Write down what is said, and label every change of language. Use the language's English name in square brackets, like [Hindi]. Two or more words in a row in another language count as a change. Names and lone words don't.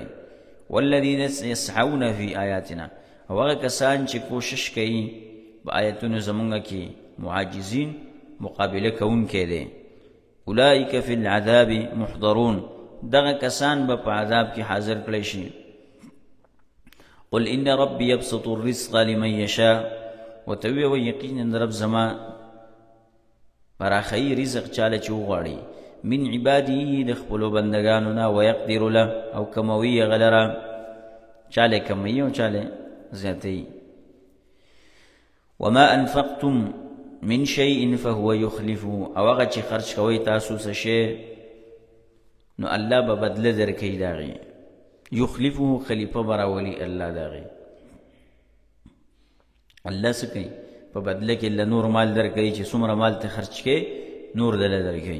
[Arabic] والذین یسعون فی آیاتنا، [Pashto] او هغه کسان چې کوشش کوي په آیتونو زموږ کې معاجزین مقابله کوونکی دی. [Arabic] اولئک فی العذاب محضرون، [Pashto] دغه کسان به په عذاب کې حاضر کړی شي. [Arabic] قل ان ربی یبسط الرزق لمن یشاء، [Pashto] وتوی و یقینا رب زما پراخی رزق چاله چې وغواړي، [Arabic] من عباده [Pashto] د خپلو بندگانو نه، ویقدر له او کموي غلره، چاله کموي او چاله زیاتوي. [Arabic] وما انفقتم من شيء فهو يخلفه، [Pashto] او هغه چې خرج کوئ تاسو څه شی نو الله به بدله درکوي د هغې. یخلفه خلیفه به راولي الله د هغې. الله څه کوي په بدله کې له نور مال درکوي چې څومره مال ته خرج کوې نور دله درکوي.